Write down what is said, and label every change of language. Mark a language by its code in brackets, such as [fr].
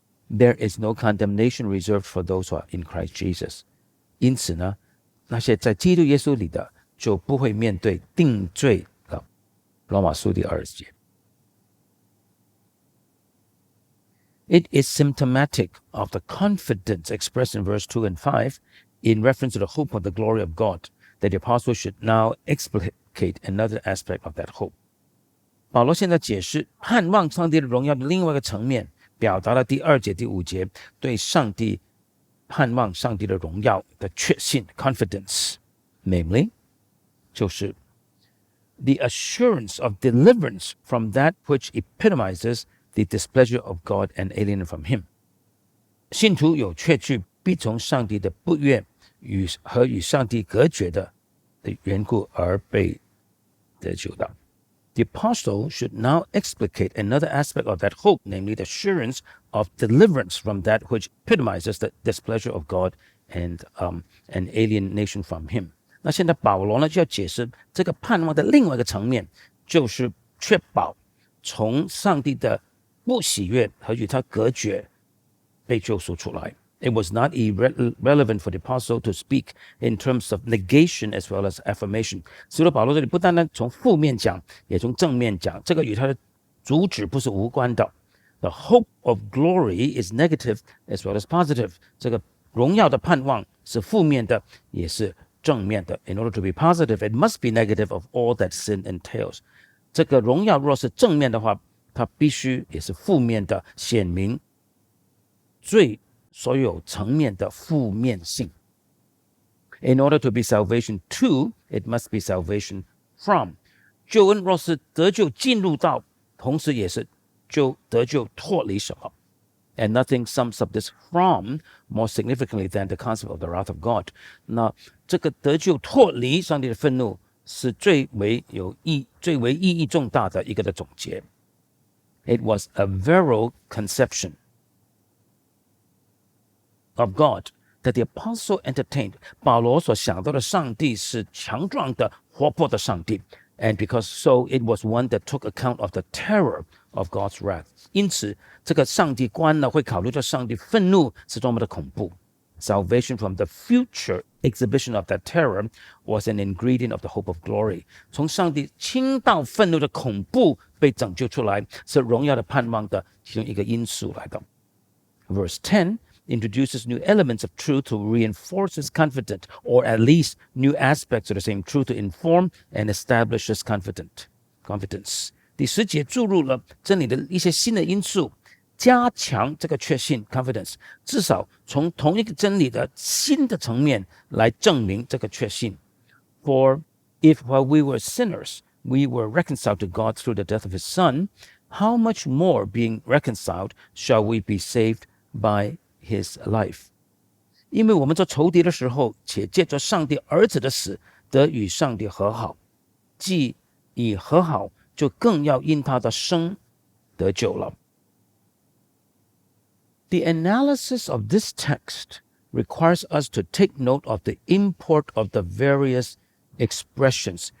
[en] There is no condemnation reserved for those who are in Christ Jesus. [zh] 因此呢，那些在基督耶穌裡的，就不會面對定罪的。羅馬書第20節。 [en] It is symptomatic of the confidence expressed in verse 2 and 5 in reference to the hope of the glory of God that the apostle should now explicate another aspect of that hope. [zh] 保羅現在解釋盼望上帝的榮耀的另外一個層面，表達了第2節、第5節對上帝盼望上帝的榮耀的確信 confidence， namely 就是 [en] the assurance of deliverance from that which epitomizes the displeasure of God and alien from him. [zh] 信徒有確據必從上帝的不悅和與上帝隔絕的緣故而被得救的。 [en] The apostle should now explicate another aspect of that hope, namely the assurance of deliverance from that which epitomizes the displeasure of God and an alienation from him. [zh] 那現在保羅呢就要解釋這個盼望的另外一個層面，就是確保從上帝的不喜悅和與他隔絕被救贖出來。 [en] It was not irrelevant for the apostle to speak in terms of negation as well as affirmation. [zh] 使徒保羅這裡不單單從負面講，也從正面講，這個與他的主旨不是無關的。 [en] The hope of glory is negative as well as positive. [zh] 這個榮耀的盼望是負面的，也是正面的。 [en] In order to be positive, it must be negative of all that sin entails. [zh] 這個榮耀若是正面的話，它必須也是負面的，顯明罪所有層面的負面性。 [en] In order to be salvation to, it must be salvation from. [zh] 救恩若是得救進入到，同時也是就得救脫離什麼。 [en] And nothing sums up this from more significantly than the concept of the wrath of God. [zh] 那這個得救脫離上帝的憤怒，是最為意義重大的一個的總結。 [en] It was a virile conception of God that the apostle entertained. [zh] 保羅所想到的上帝是強壯的、活潑的上帝。 [en] And because so, it was one that took account of the terror of God's wrath. [zh] 因此，這個上帝觀呢，會考慮到上帝憤怒是多麼的恐怖。 [en] Salvation from the future exhibition of that terror was an ingredient of the hope of glory. [zh] 從上帝傾倒憤怒的恐怖被拯救出來，是榮耀的盼望的其中一個因素來的。 [en] Verse 10 introduces new elements of truth to reinforce his confidence, or at least new aspects of the same truth to inform and establish his confidence. [zh] 第10節注入了真理的一些新的因素，加強這個確信 confidence， 至少從同一個真理的新的層面來證明這個確信。 [en] For if while we were sinners, we were reconciled to God through the death of his Son, how much more being reconciled shall we be saved by his life? [zh] 因為我們做仇敵的時候，且借着上帝兒子的死，得與上帝和好，既已和好，就更要因他的生得救了。 [en] The analysis of this text requires us to take note of the import of the various expressions.